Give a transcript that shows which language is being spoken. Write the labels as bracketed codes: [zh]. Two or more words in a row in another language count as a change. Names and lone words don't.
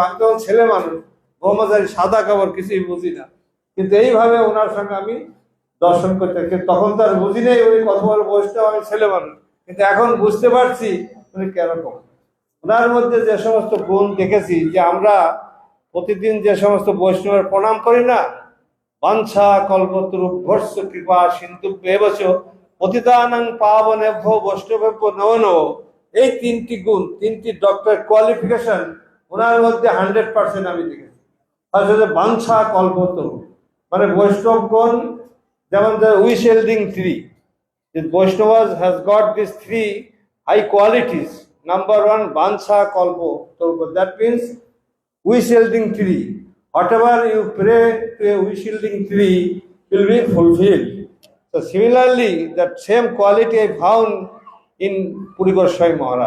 [bn] আমি তখন ছেলে মানুষ, ব্রহ্মচারী, সাদা কাপড়, কিছুই বুঝি না, কিন্তু এইভাবে ওনার সঙ্গে আমি দর্শন করতে। তখন তার বুঝি নেই, উনি কথা বলে বসতে, আমি ছেলে মানুষ, কিন্তু এখন বুঝতে পারছি উনি কেরকম। ওনার মধ্যে যে সমস্ত গুণ দেখেছি, যে আমরা প্রতিদিন যে সমস্ত বৈষ্ণবের প্রণাম করি না, [sa] বাঞ্ছা কল্পতরুভ্যস্য কৃপা সিন্ধুভ্যেব চ পতিতানাং পাবনেভ্যো বৈষ্ণবেভ্যো নমো নমঃ, [bn] এই তিনটি গুণ, তিনটি [en] doctor qualification [bn] ওনার মধ্যে 100% আমি দেখেছি। আসলে বাঞ্ছা কল্পতরু মানে বৈষ্ণবগণ, যেমন [en] wish yielding tree, Vaishnava has got this 3 high qualities. Number 1, [sa] वाञ्छा कल्प. [en] So that means wish yielding tree. Whatever you pray to a wish yielding tree will be fulfilled. So similarly, that same quality I found in Puri Goswami Maharaj.